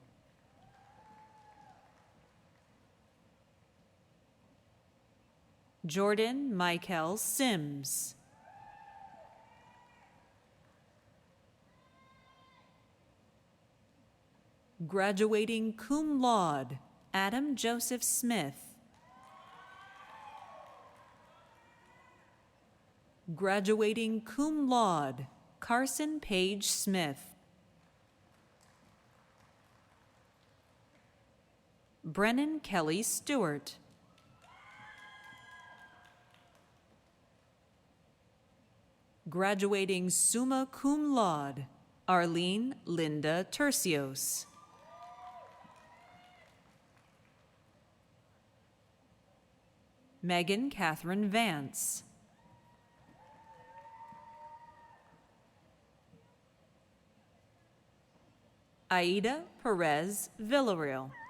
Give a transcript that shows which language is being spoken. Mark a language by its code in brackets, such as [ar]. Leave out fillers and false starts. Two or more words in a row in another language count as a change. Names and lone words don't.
[en] Jordan Michael Sims. Graduating [la] cum laude, [en] Adam Joseph Smith. [la] Graduating cum laude, [en] Carson Page Smith. Brennan Kelly Stewart. Graduating [la] summa cum laude, [en] Arlene Linda Tercios. Megan Catherine Vance. Aida Perez Villarreal.